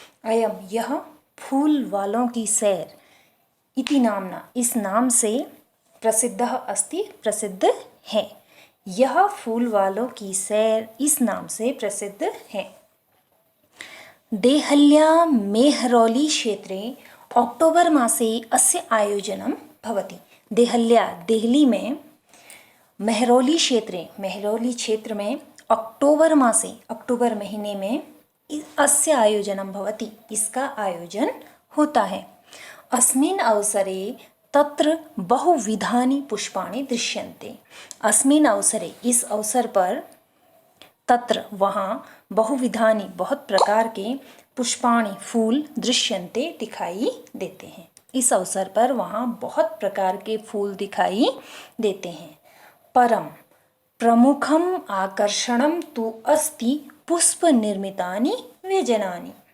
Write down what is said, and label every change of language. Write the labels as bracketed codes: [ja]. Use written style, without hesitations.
[hi] अयम यह फूल वालों की सैर इति नामना इस नाम से प्रसिद्ध अस्ति प्रसिद्ध है। यह फूल वालों की सैर इस नाम से प्रसिद्ध है। [sa] देहल्या मेहरौली क्षेत्रे अक्टोबर मासे अस्य आयोजनं भवति। [hi] देहल्या देहली में, मेहरौली क्षेत्र में अक्टोबर मासे अक्टूबर महीने में अस्य आयोजनं भवति इसका आयोजन होता है। [sa] अस्मिन् अवसरे तत्र बहुविधानि पुष्पाणि दृश्यन्ते। [hi] अस्मिन् अवसरे इस अवसर पर, तत्र वहाँ, बहुविधानि बहुत प्रकार के, पुष्पाणि फूल, दृश्यन्ते दिखाई देते हैं। इस अवसर पर वहाँ बहुत प्रकार के फूल दिखाई देते हैं। [sa] परम प्रमुखम आकर्षणम तु अस्ति पुष्प निर्मितानि व्यजनानि।